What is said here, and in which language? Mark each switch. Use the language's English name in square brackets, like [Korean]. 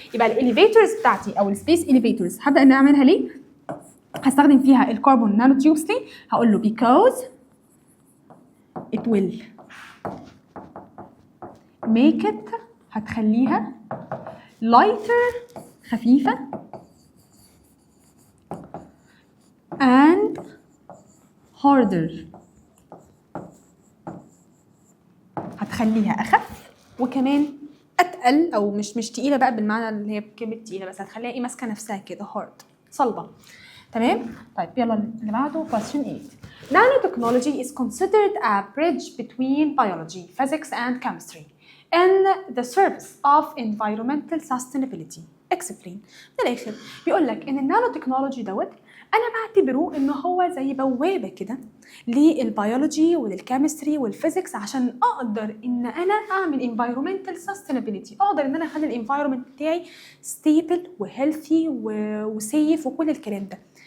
[Arabic] يبقى الاليفيتورز بتاعتي او السبيس اليفيتورز هبدا ان اعملها ليه؟ هستخدم فيها الكربون نانو تيوبس ليه؟ هقول له [English] because it will make it [Arabic] هتخليها lighter خفيفة and harder هتخليها أخف وكمان أتقل أو مش تقيلة بقى بالمعنى اللي هي كلمة تقيلة، بس هتخليها إيه ماسكة نفسها كده hard صلبة. تمام. طيب يلا اللي بعده question 8. [English] Nanotechnology is considered a bridge between biology, physics and chemistry in the service of environmental sustainability. Explain. [Arabic] من الآخر بيقول لك إن النانو تكنولوجي دوت أنا بعتبره إن هو زي بوابة كده للبيولوجي وللكيمستري والفيزيكس عشان أقدر إن أنا أعمل environmental sustainability، أقدر إن أنا أخلي الانفايرمنت بتاعي stable وهيلثي وسيف وكل الكلام ده.